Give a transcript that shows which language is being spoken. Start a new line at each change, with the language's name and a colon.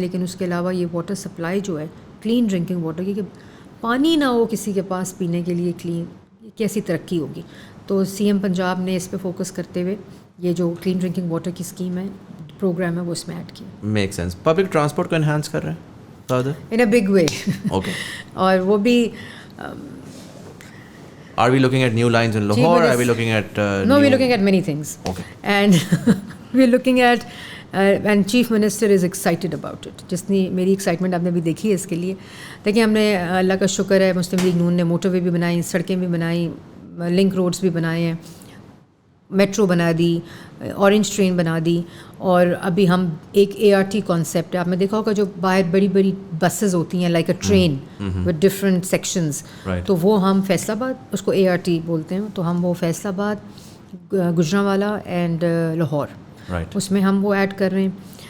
Urdu: لیکن اس کے علاوہ یہ واٹر سپلائی جو ہے کلین ڈرنکنگ واٹر کی, کہ پانی نہ ہو کسی کے پاس پینے کے لیے کلین, کیسی ترقی ہوگی. تو CM پنجاب نے اس پہ فوکس کرتے ہوئے یہ جو کلین ڈرنکنگ واٹر کی اسکیم ہے, پروگرام ہے, وہ اس میں ایڈ کیا.
English: Make sense.
Urdu: پبلک ٹرانسپورٹ کو انہانس کر رہے ہیں
English: In a big way. Okay.
Urdu: اور وہ بھی
English: are we looking at new lines in Lahore, are we looking at no, we're looking at many things. Okay. And we're looking at and Chief Minister is excited about it.
Urdu: جتنی میری excitement آپ نے بھی دیکھی ہے اس کے لیے. دیکھیں ہم نے اللہ کا شکر ہے, مسلم لیگ نون نے موٹر وے بھی بنائی, سڑکیں بھی بنائی, لنک روڈز بھی بنائے ہیں, میٹرو بنا دی, اورنج ٹرین بنا دی. اور ابھی ہم ایک ART کانسیپٹ ہے, آپ نے دیکھا ہوگا جو باہر بڑی بڑی بسز ہوتی ہیں
English: like a train with different sections,
Urdu: تو وہ ہم فیصل آباد اس کو ART بولتے ہیں, تو ہم وہ فیصل آباد, گجرانوالا اینڈ لاہور, اس میں ہم وہ ایڈ کر رہے ہیں.